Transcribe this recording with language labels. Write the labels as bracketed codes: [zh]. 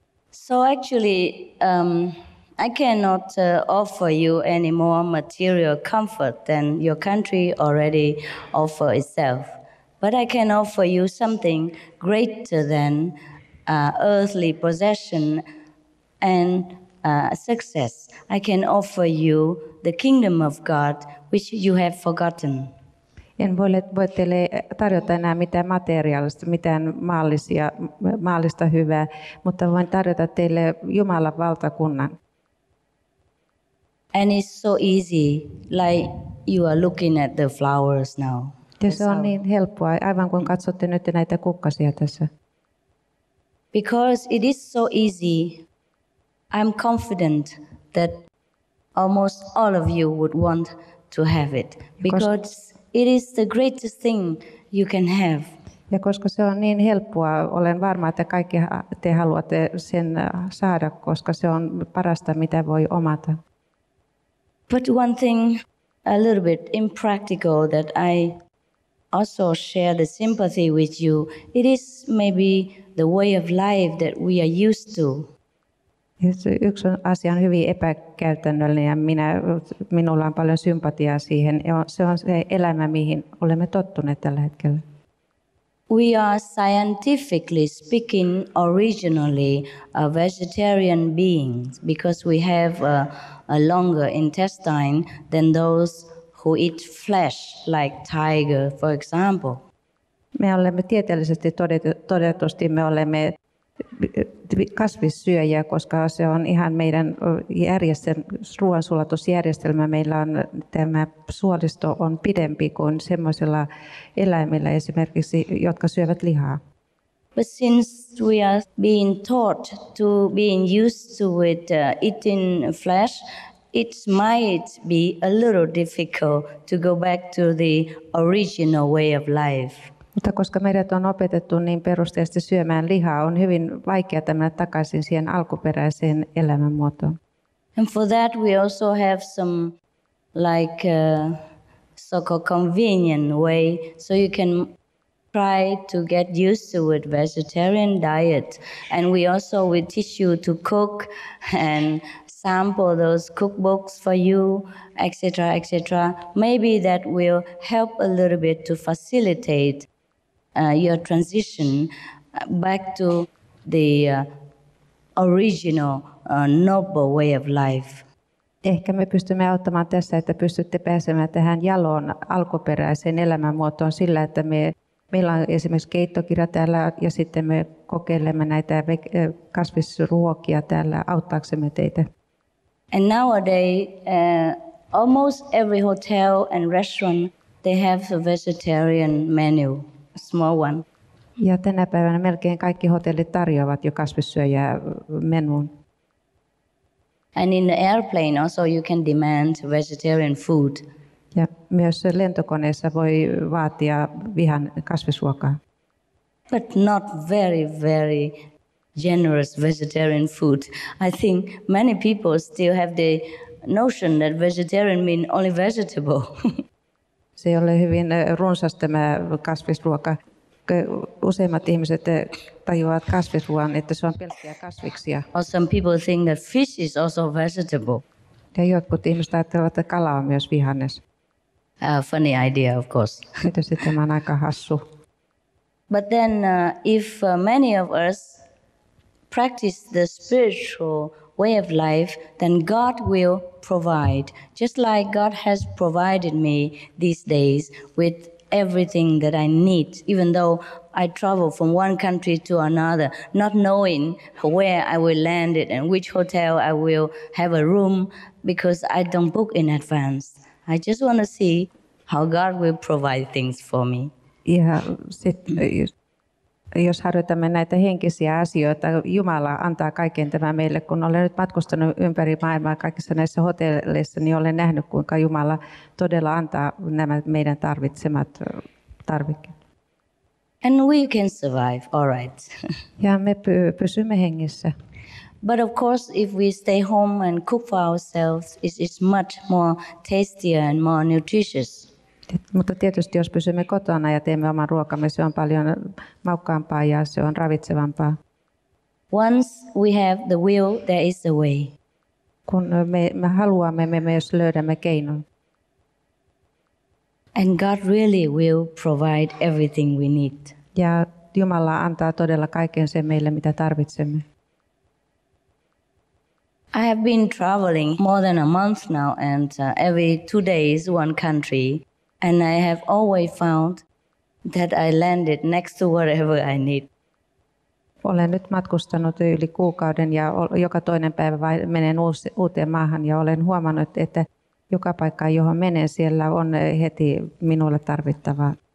[en] So actually, I cannot offer you any more material comfort than your country already offer itself. But I can offer you something greater than earthly possession and success. I can offer you the kingdom of God, which you have forgotten. [fi] En voi teille tarjota enää mitään materiaalista, mitään maallista hyvää, mutta voin tarjota teille Jumalan valtakunnan. [en] And it's so easy, like you are looking at the flowers now. [fi] Ja se on niin helppoa, aivan kuin katsotte nyt näitä kukkasia tässä. [en] Because it is so easy, I'm confident that almost all of you would want to have it. Because it is the greatest thing you can have. [fi] Ja koska se on niin helppoa, olen varma, että kaikki te haluatte sen saada, koska se on parasta, mitä voi omata. [en] But one thing a little bit impractical that I also share the sympathy with you, it is maybe the way of life that we are used to. [fi] Yksi asia on hyvin epäkäytännöllinen ja minulla on paljon sympatiaa siihen. Se on se elämä, mihin olemme tottuneet tällä hetkellä. [en] We are scientifically speaking originally a vegetarian beings because we have a longer intestine than those who eat flesh like tiger, for example. [fi] Me olemme tieteellisesti todetusti me olemme kasvissyöjiä, koska se on ihan meidän ruoansulatusjärjestelmä. Meillä on tämä suolisto on pidempi kuin semmoisilla eläimillä esimerkiksi, jotka syövät lihaa. [en] But since we are being taught to being used to with eating flesh, it might be a little difficult to go back to the original way of life. [fi] Mutta koska meidät on opetettu niin perusteellisesti syömään lihaa, on hyvin vaikea mennä takaisin siihen alkuperäiseen elämänmuotoon. [en] And for that we also have some like so-called convenient way, so you can try to get used to with vegetarian diet. And we also will teach you to cook and sample those cookbooks for you, etc., etc. Maybe that will help a little bit to facilitate your transition back to the original noble way of life. [fi] Ehkä me pystymme auttamaan tässä, että pystytte pääsemään tähän jaloon alkuperäiseen elämänmuotoon sillä, että meillä on esimerkiksi keittokirja täällä ja sitten me kokeilemme näitä kasvisruokia täällä auttaaksemme teitä. [en] And nowadays, almost every hotel and restaurant, they have a vegetarian menu, a small one. [fi] Ja tänä päivänä melkein kaikki hotellit tarjoavat jo kasvissyöjää menuun. [en] And in the airplane also you can demand vegetarian food. [fi] Ja myös lentokoneessa voi vaatia kasvisruokaa. [en] But not very generous vegetarian food. I think many people still have the notion that vegetarian means only vegetable. [fi] Se ei ole hyvin runsas tämä kasvisruoka. Useimmat ihmiset tajuavat kasvisruoan, että se on pelkkiä kasviksia. [en] Or some people think that fish is also vegetable. [fi] Ja jotkut ihmiset ajattelevat, että kala on myös vihannes. [en] Funny idea, of course. [fi] Tietysti tämä on aika hassu. [en] But then if many of us practice the spiritual way of life, then God will provide. Just like God has provided me these days with everything that I need, even though I travel from one country to another, not knowing where I will land it and which hotel I will have a room, because I don't book in advance. I just want to see how God will provide things for me. [fi] Ja sitten, jos harjoitamme näitä henkisiä asioita, Jumala antaa kaiken tämän meille. Kun olen nyt matkustanut ympäri maailmaa kaikissa näissä hotelleissa, niin olen nähnyt, kuinka Jumala todella antaa nämä meidän tarvitsemat tarvikkeet. [en] And we can survive, all right. [fi] Ja me pysymme hengissä. [en] But of course, if we stay home and cook for ourselves, it's much more tastier and more nutritious. [fi] Mutta tietysti jos pysymme kotona ja teemme oman ruokamme, se on paljon maukkaampaa ja se on ravitsevampaa. [en] Once we have the will, there is a way. [fi] Kun me haluamme, me myös löydämme keinon. [en] And God really will provide everything we need. [fi] Ja Jumala antaa todella kaiken sen meille, mitä tarvitsemme. [en] I have been traveling more than a month now, and every 2 days one country, and I have always found that I landed next to whatever I need. [fi] Olen nyt matkustanut yli kuukauden ja joka toinen päivä menen uuteen maahan ja olen huomannut, että joka paikka, johon menen, siellä on heti minulle tarvittavaa.